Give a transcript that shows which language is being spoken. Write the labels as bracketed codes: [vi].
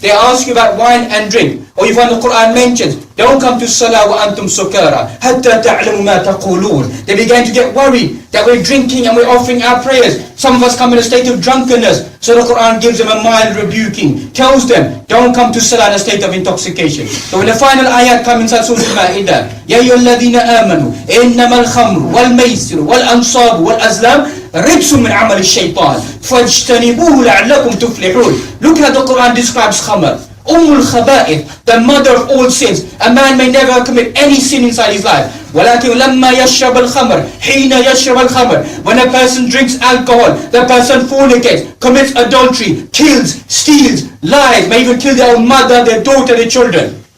[en] They ask you about wine and drink. Or you find the Quran mentions, don't come to Salah [ar] wa antum sukara, hatta ta'lamu ma taqulun. [en] They began to get worried that we're drinking and we're offering our prayers. Some of us come in a state of drunkenness. So the Quran gives them a mild rebuking, tells them, don't come to Salah in a state of intoxication. So when the final ayat comes inside Surah Al-Ma'idah, [ar] يَا أَيُّهَا الَّذِينَ آمَنُوا إِنَّمَا الْخَمْرُ وَالْمَيْسِرُ وَالْأَنصَابُ وَالْأَزْلَامُ رِجْسٌ مِّنْ عَمَلِ الشَّيْطَانِ فَاجْتَنِبُوهُ لَعَلَّكُمْ تُفْلِحُونَ. [en] Look how the Quran describes khamr. Khaba'ith, the mother of all sins. A man may never commit any sin inside his life. [ar] وَلَكِنْ لَمَّا يَشْرَبَ الْخَمْرِ حِينَ يَشْرَبَ الْخَمْرِ. [en] When a person drinks alcohol, the person fornicates, commits adultery, kills, steals, lies, may even kill their own mother, their daughter, their children.